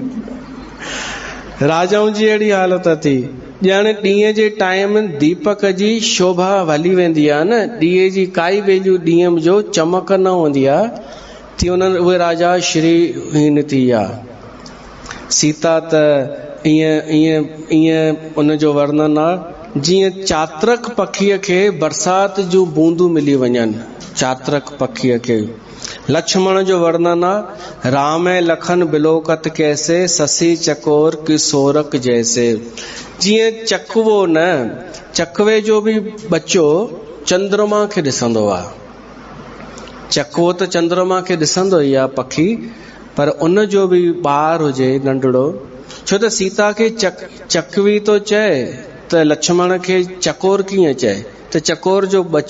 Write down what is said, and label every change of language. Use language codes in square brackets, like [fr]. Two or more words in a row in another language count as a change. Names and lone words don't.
[sd] राजाउनि जी अहिड़ी हालत थी, ॼण ॾींहं जे टाइम दीपक जी शोभा हली वेंदी आहे न, ॾींहं जी काई वैल्यू ॾींहं जो चमक न हूंदी आहे, थी उहे राजा श्रीहीन थी विया। सीता त ईअं उन जो वर्णन आहे जीअं चात्रक पखीअ खे बरसात जूं बूंदूं मिली वञनि, चात्रक पखीअ खे। लक्ष्मण जो वर्णन आहे, [awa] राम लखन बिलोकत कैसे, ससी चकोर किशोरक जैसे। [sd] जीअं चकवो न, चकवे जो बि बच्चो चंद्रमा खे ॾिसंदो आहे, चकवो त चंद्रमा खे ॾिसंदो ई आहे पखी, पर उन जो बि ॿार हुजे नंढड़ो, छो त सीता खे चकवी तो चए त लक्ष्मण खे चकोर कीअं चए, त चकोर जो